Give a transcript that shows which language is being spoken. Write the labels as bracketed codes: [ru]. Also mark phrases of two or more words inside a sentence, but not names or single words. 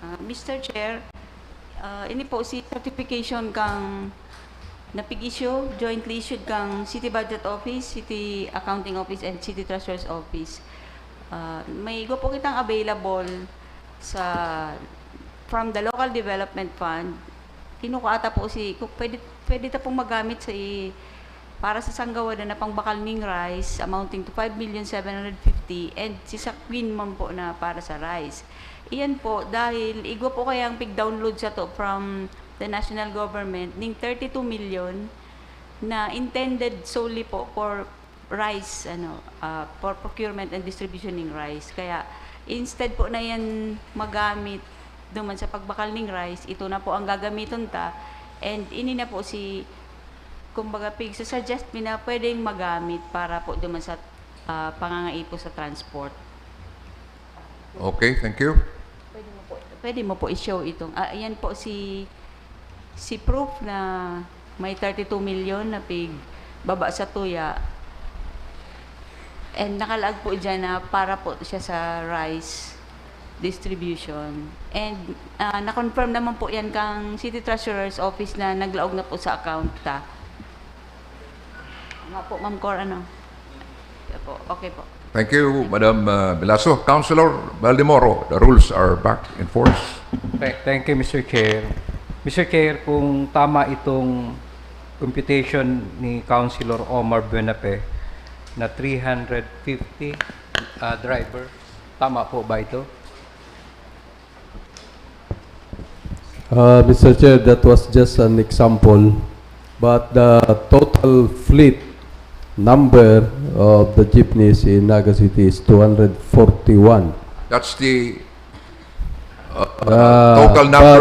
[en] Mr. Chair, [bik] ini po si certification kang napig-issue, [en] jointly issued [bik] kang City Budget Office, City Accounting Office, and City Treasurer's Office. May go po kitang available from the Local Development Fund. Kinukuha po kung pwede ta pong magamit para sa Sangguniang na pangbakal ng rice [en] amounting to [bik] 5,750,000 and si Sakwin man po na para sa rice. Iyan po dahil igwa po kayang pig-download sa to [en] from the national government [bik] ning 32 million na [en] intended solely [bik] po [en] for rice, for procurement and distribution [bik] ng rice. Kaya instead po na yan magamit duman sa pagbakal ng rice, ito na po ang gagamiton ta, and ini na po kumbaga suggest mi na pwedeng magamit para po duman sa pangangaipo sa transport. [en] Okay, thank you. [bik] Pwede mo po i-show itong, ayan po si proof na may 32 million na baba sa tuya. And nakalaag po dyan na para po siya sa [en] rice distribution. [bik] And na-confirm naman po yan kang City Treasurer's Office na naglaog na po sa account ta. Nga po, Ma'am Cor, Okay po. [en] Thank you, Madam Velasco. Councilor Baldemoro, the rules are back in force. Thank you, Mr. Chair. Mr. Chair, [tl] kung tama itong computation ni Councilor Omar Buenape na 350 driver, tama po ba ito? [en] Mr. Chair, that was just an example, but the total fleet number of the jeepneys in Naga City is 241. That's the total number